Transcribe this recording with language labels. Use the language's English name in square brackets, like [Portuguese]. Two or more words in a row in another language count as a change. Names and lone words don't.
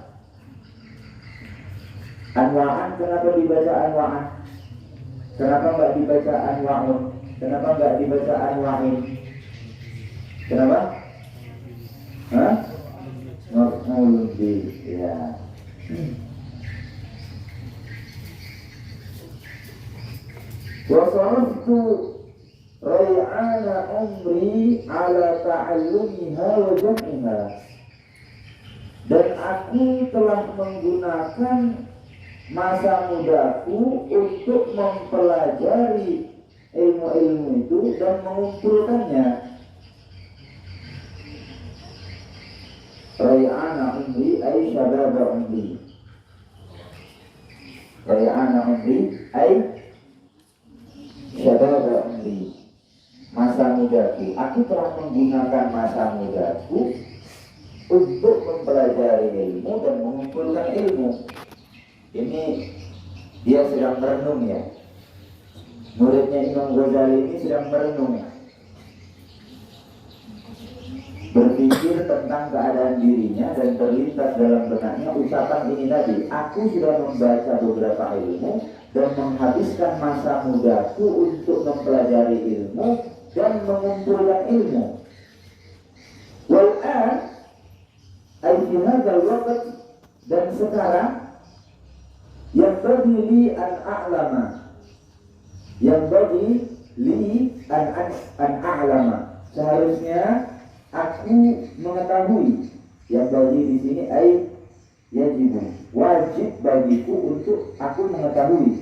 [Indonesian] Anwa'an, kenapa dibaca anwa'an? Kenapa enggak dibaca anwa'un? Kenapa enggak dibaca anwa'in? Kenapa? Hah? [Arabic] مفعول به, ya. وصرفت ريعان عمري على تعلمها وجمعها, [Indonesian] dan aku telah menggunakan masa mudaku untuk mempelajari ilmu-ilmu itu dan mengumpulkannya. [Arabic] ريعان عمري أي شباب عمري. ريعان عمري أي شباب عمري, [Indonesian] masa mudaku. Aku telah menggunakan masa mudaku untuk mempelajari ilmu dan mengumpulkan ilmu. Ini dia sedang merenung ya. Muridnya Imam Ghazali ini sedang merenung, berpikir tentang keadaan dirinya, dan terlintas dalam benaknya ucapan ini tadi. Aku sudah membaca beberapa ilmu dan menghabiskan masa mudaku untuk mempelajari ilmu dan mengumpulkan ilmu. [Arabic] والآن أي في هذا الوقت, [Indonesian] dan sekarang [Arabic] ينبغي لي أن أعلم, ينبغي لي أن أعلم, [Indonesian] seharusnya aku mengetahui. Yang bagi di sini [Arabic] أي يجب, [Indonesian] wajib bagiku untuk aku mengetahui.